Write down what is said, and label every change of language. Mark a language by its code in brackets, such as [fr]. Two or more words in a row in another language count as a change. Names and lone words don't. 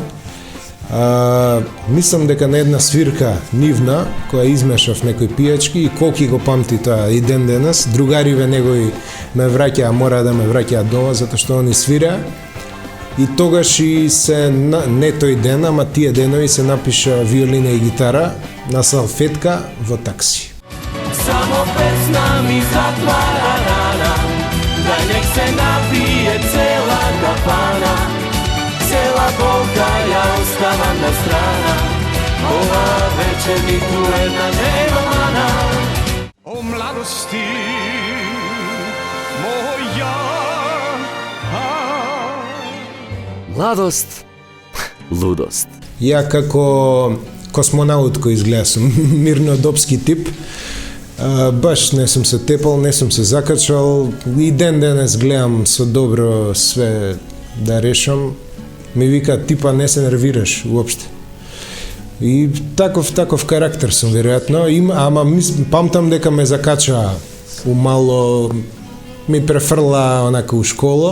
[mk] Мислам дека на една свирка нивна, која измешав некои пијачки и Коки го памти тоа и ден денес, другариве негови ме враќаа, мора да ме враќаа дома, затоа што они свиреа. И тогаш и се, не тој ден, ама тие денови се напиша виолина и гитара на салфетка во такси. Само песма ми затвара рана, да нек се напије цела кафана. Цела болка, ја оставам на страна, ова вечер ми ту једна нема мана. О младости моја. Младост, лудост. Ја како космонаут кој изгледа сум мирнодопски тип, баш не сум се тепал, не сум се закачал и ден денес гледам со добро све да решам. Ми вика, типа не се нервираш уопште. И таков карактер сум веројатно, ама памтам дека ме закача умало, ми префрла онака у школа.